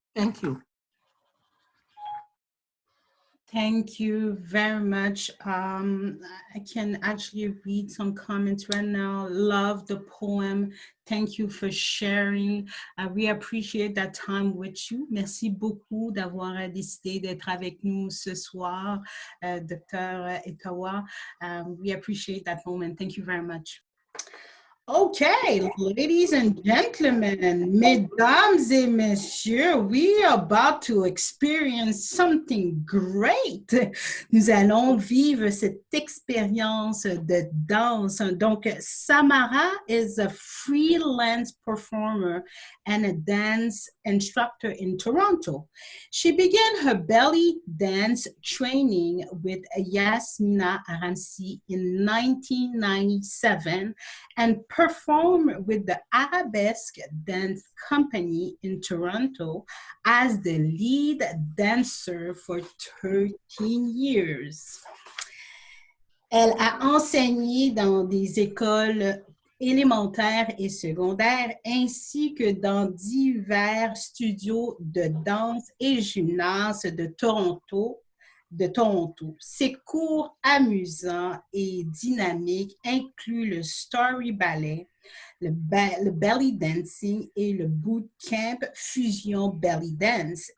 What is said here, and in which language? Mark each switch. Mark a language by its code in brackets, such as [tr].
[en] Thank you. Thank you very much. I can actually read some comments right now. Love the poem. Thank you for sharing. We appreciate that time with you. [fr] Merci beaucoup d'avoir décidé d'être avec nous ce soir, Dr. Ottawa. [en] We appreciate that moment. Thank you very much. Okay, ladies and gentlemen, [fr] mesdames et messieurs, [en] we are about to experience something great. [fr] Nous allons vivre cette expérience de danse. [en] Donc, Samara is a freelance performer and a dance instructor in Toronto. She began her belly dance training with Yasmina Aransi in 1997 and performed with the Arabesque Dance Company in Toronto as the lead dancer for 13 years. [fr] Elle a enseigné dans des écoles élémentaires et secondaires, ainsi que dans divers studios de danse et gymnases de Toronto. Ses cours amusants et dynamiques incluent le story ballet, le belly dancing et le bootcamp fusion belly dance.